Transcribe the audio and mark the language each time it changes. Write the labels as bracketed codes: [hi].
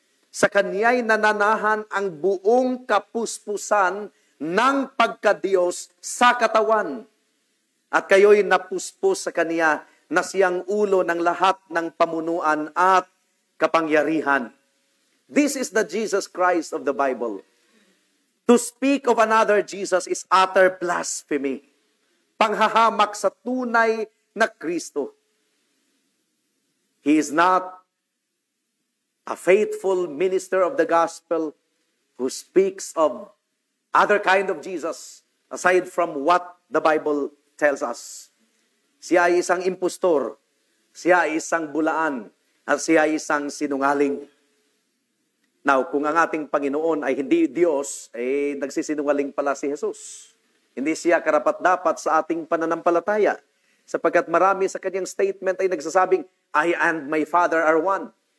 [tl] Sa kanya'y nananahan ang buong kapuspusan ng pagkadiyos sa katawan. At kayo'y napuspos sa kanya na siyang ulo ng lahat ng pamunuan at kapangyarihan. [en] This is the Jesus Christ of the Bible. To speak of another Jesus is utter blasphemy. [tl] Panghahamak sa tunay na Kristo. [en] He is not a faithful minister of the gospel who speaks of other kind of Jesus aside from what the Bible tells us. [tl] Siya ay isang impostor, siya ay isang bulaan, at siya ay isang sinungaling. Now, kung ang ating Panginoon ay hindi Diyos, nagsisinungaling pala si Jesus. Hindi siya karapat-dapat sa ating pananampalataya, sapagkat marami sa kanyang statement ay nagsasabing, [en] I and my Father are one.